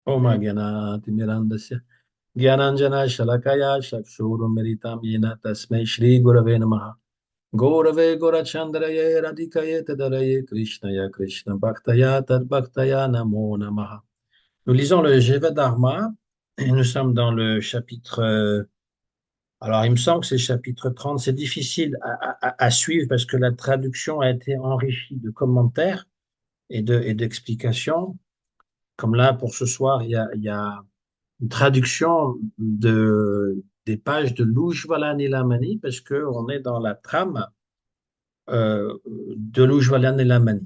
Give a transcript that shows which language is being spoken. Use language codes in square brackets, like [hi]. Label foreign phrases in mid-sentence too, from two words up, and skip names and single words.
[sa] Om Gyanatimirandasya Gyananjana Shalakaya Chakshurumiritam Yena Tasmai Shri Gurave Namaha Gaurave Gorachandraye Radhikaye Tadaraye Krishnaya Krishna Bhaktaya Tad Bhaktaya Namo Namaha. [fr] Nous lisons le Jiva Dharma et nous sommes dans le chapitre. Alors, il me semble que c'est le chapitre 30. C'est difficile à suivre parce que la traduction a été enrichie de commentaires et d'explications. Comme là, pour ce soir, il y a une traduction des pages de l'Ujvala Nilamani, parce qu'on est dans la trame de l'Ujvala Nilamani.